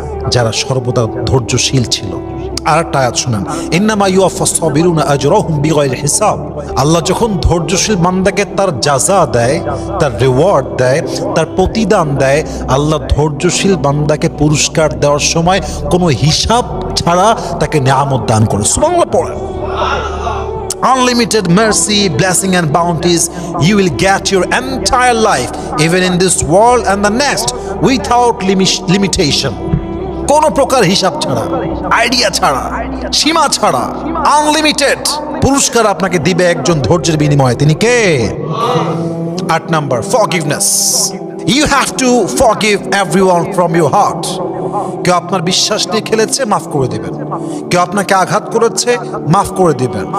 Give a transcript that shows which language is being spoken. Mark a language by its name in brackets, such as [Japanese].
[Bangla] যারা সর্বদা ধৈর্যশীল ছিল। আরেকটা আয়াত শুনেন, [Arabic] ইন্নামা ইউওয়াফাস সাবিরুনা আজরাহুম বিগাইরি হিসাব। [Bangla] আল্লাহ যখন ধৈর্যশীল বান্দাকে তার জাযা দেয়, তার রিওয়ার্ড দেয়, তার প্রতিদান দেয়, আল্লাহ ধৈর্যশীল বান্দাকে পুরস্কার দেওয়ার সময় কোনো হিসাব ছাড়া তাকে নিয়ামত দান করে। সুবহানাল্লাহ পড়েন। [English] Unlimited mercy, blessing and bounties you will get your entire life, even in this world and the next, without limitation. [Bangla] কোনো প্রকার হিসাব ছাড়া, আইডিয়া ছাড়া, সীমা ছাড়া, আনলিমিটেড পুরস্কার আপনাকে দিবে একজন ধৈর্যের বিনিময়ে। তিনি কে? [English] 8 number, forgiveness. You have to forgive everyone from your heart. [Bangla] কেউ আপনার বিশ্বাস নিয়ে খেলেছে, মাফ করে দিবেন। কেউ আপনাকে আঘাত করেছে, মাফ করে দিবেন।